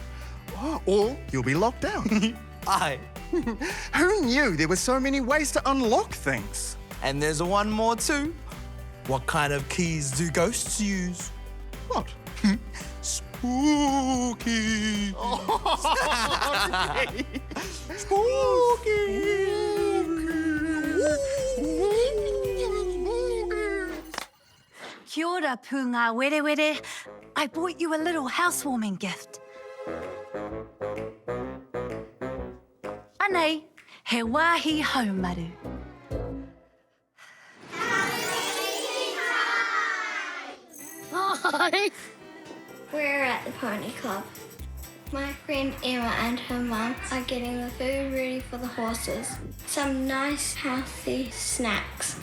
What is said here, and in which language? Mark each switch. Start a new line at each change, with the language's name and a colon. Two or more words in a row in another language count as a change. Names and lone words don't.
English: Oh, or you'll be locked out. Aye. Who knew there were so many ways to unlock things? And there's one more too. What kind of keys do ghosts use? What? Spooky.
Māori: Kia ora, pūngāwerewere.
English: I bought you a little housewarming gift.
Māori: Anei, he wāhi haumaru.
English: We're at the pony club. My friend Emma and her mum are getting the food ready for the horses. Some nice, healthy snacks.